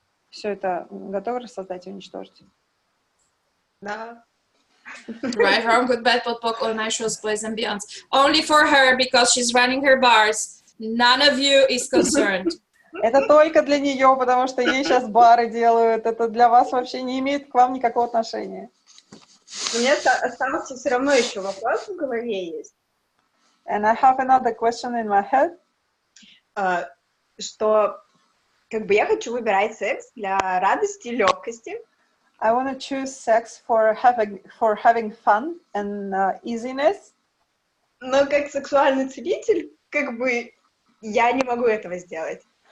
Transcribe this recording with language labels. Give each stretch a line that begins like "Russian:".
Russian: Все это готовы создать и уничтожить. Да.
English: Right, wrong, good, bad, pot, poc, all night shows, plays and beyonds. Only for her because she's running her bars. None of you is concerned.
Russian: Это только для нее, потому что ей сейчас бары делают. Это для вас вообще не имеет к вам никакого отношения. У меня остался все равно еще вопрос в голове есть.
English: And I have another question in my head.
Russian: Что как бы я хочу выбирать секс для радости и легкости.
English: I want to choose sex for having fun and easiness.
Russian: Но как сексуальный целитель, как бы я не могу этого сделать.